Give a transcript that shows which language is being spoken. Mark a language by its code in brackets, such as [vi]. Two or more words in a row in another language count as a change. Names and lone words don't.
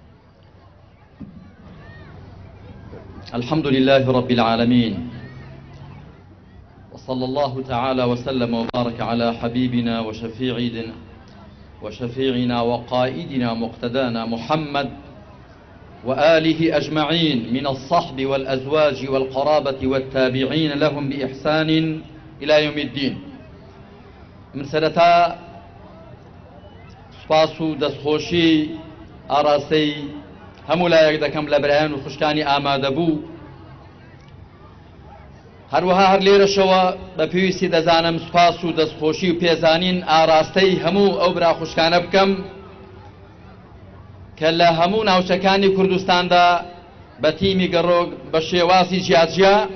[ar] الحمد لله رب العالمين، وصلى الله تعالى وسلم وبارك على حبيبنا وشفيعنا وقائدنا مقتدانا محمد وآله أجمعين من الصحب والأزواج والقرابة والتابعين لهم بإحسان إلى يوم الدين. [ckb] من سنتا سپاس و دەستخۆشی ئاراستەی هەموو لایەک دەکەم لە برایان و خوشکانی ئامادە بوو. هەروەها هەر لێرەشەوە بە پێویستی دەزانم سپاس و دەستخۆشی و پێزانین ئاراستەی هەموو ئەو برا خوشکانە بکەم کە لە هەموو ناوچەکانی کوردستاندا بە تیمی گەڕۆک بە شێوازی جیاجیا